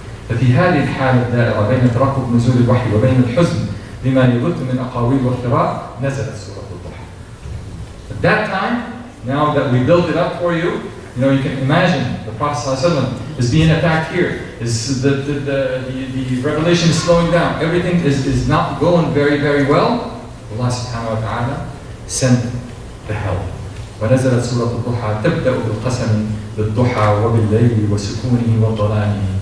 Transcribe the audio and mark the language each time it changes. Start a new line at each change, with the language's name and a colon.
Arabic: ففي هذه الحالة الدائرة بين ترقب نزول الوحي وبين الحزن لما يبث من أقاويل وافتراء نزلت سورة الضحى.
English: At that time, now that we built it up for you, you can imagine the Prophet ﷺ is being attacked here. Is the revelation is slowing down. Everything is not going very, very well. Allah subhanahu wa ta'ala sent the help.
Arabic: ونزلت سورة الضحى تبدأ بالقسم بالضحى وبالليل وسكونه وظلامه.